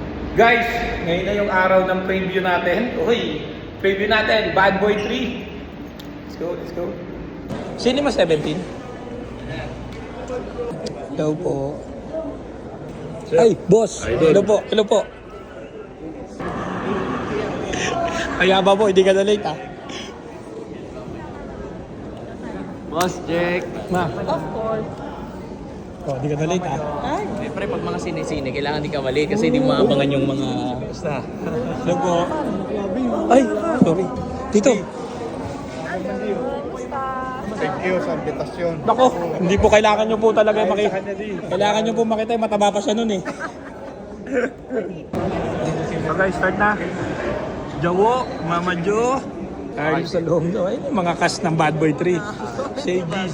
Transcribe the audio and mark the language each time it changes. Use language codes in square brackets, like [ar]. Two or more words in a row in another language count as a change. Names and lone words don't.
[tl] Guys, ngayon na yung araw ng preview natin. Uy, preview natin, [en] Bad Boy 3. Let's go, let's go. Cinema 17. [tl] Hello po. Ay, boss. Hello po, hello po. Ayaba po, hindi ka na late [en] Boss, check. Ma. Of course. [tl] Oh, hindi ka na late Siyempre, pag mga sine-sine, kailangan di ka mali kasi hindi mo maabangan yung mga... Basta. Hello po. Ay, sorry. Dito. [en] Thank you [tl] sa invitasyon. Nako, hindi po kailangan nyo po talaga makita. Kailangan nyo po makita, mataba pa siya nun eh. So guys, start na. Jawo, Mama Jo. Carlos Salongo. Ay, mga cast ng Bad Boy 3. Shay GZ.